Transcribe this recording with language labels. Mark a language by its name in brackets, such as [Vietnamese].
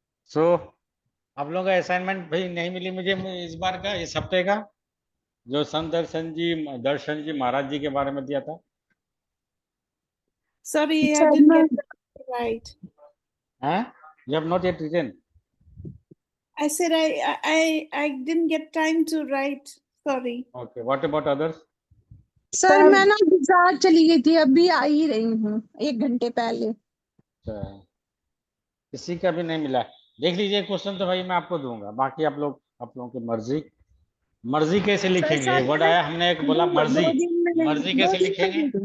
[Hindi] So, आप लोगों का असाइनमेंट भाई नहीं मिली मुझे इस बार का, इस हफ्ते का, जो संत दर्शन जी महाराज जी के बारे में दिया था। [English] Sorry, I didn't get it right. [Hindi] हैं? [English] You have not yet written. I said I didn't get time to write. Sorry. Okay. What about others? [Hindi] Sir मैं ना गुजरात चली गई थी, अभी आ ही रही हूँ 1 घंटे पहले। अच्छा, किसी का भी नहीं मिला। देख लीजिए क्वेश्चन तो भाई मैं आपको दूंगा, बाकी आप लोगों की मर्जी। मर्जी कैसे लिखेंगे? वर्ड आया, हमने एक बोला मर्जी। मर्जी कैसे लिखेंगे?